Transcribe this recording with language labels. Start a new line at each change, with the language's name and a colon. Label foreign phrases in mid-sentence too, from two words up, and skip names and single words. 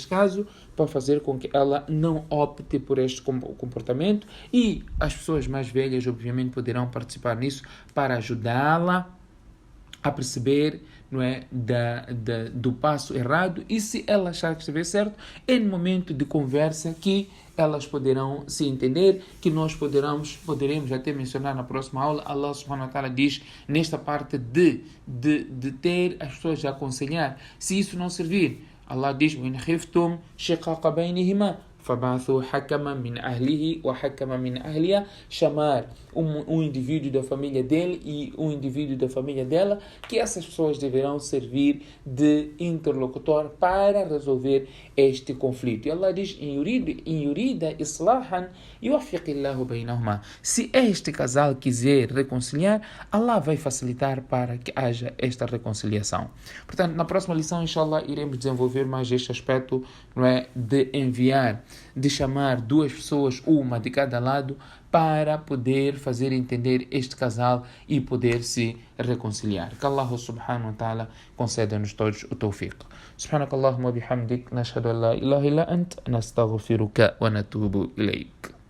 Portuguese: caso, para fazer com que ela não opte por este comportamento, e as pessoas mais velhas obviamente poderão participar nisso para ajudá-la a perceber, não é, do passo errado, e se ela achar que estiver certo, é no momento de conversa que elas poderão se entender, que nós poderemos até mencionar na próxima aula.
Arabic: الله سبحانه وتعالى
Portuguese: diz nesta parte de ter as pessoas a aconselhar. Se isso não servir, Allah diz:
Arabic: وَإِنْ خِفْتُمْ شِقَاقَ بَيْنِهِمَا فَبَعْثُوا حَكَمًا مِنْ أَهْلِهِ وَحَكَمًا مِنْ أَهْلِهَا.
Portuguese: Chamar um indivíduo da família dele e um indivíduo da família dela, que essas pessoas deverão servir de interlocutor para resolver este conflito. E Allah diz:
Arabic: إِنْ يُرِيدَ إِصْلَاحًا يُوَفِّقِ اللَّهُ بَيْنَهُمَا.
Portuguese: Se este casal quiser reconciliar, Allah vai facilitar para que haja esta reconciliação. Portanto, na próxima lição, inshallah, iremos desenvolver mais este aspecto, não é, de enviar, de chamar duas pessoas, uma de cada lado, para poder fazer entender este casal e poder se reconciliar. Que
Arabic: الله سبحانه وتعالى
Portuguese: conceda-nos todos o tawfiq.
Arabic: سبحانك اللهم بحمدك نشهد أن لا إله إلا أنت نستغفرك ونتوب إليك.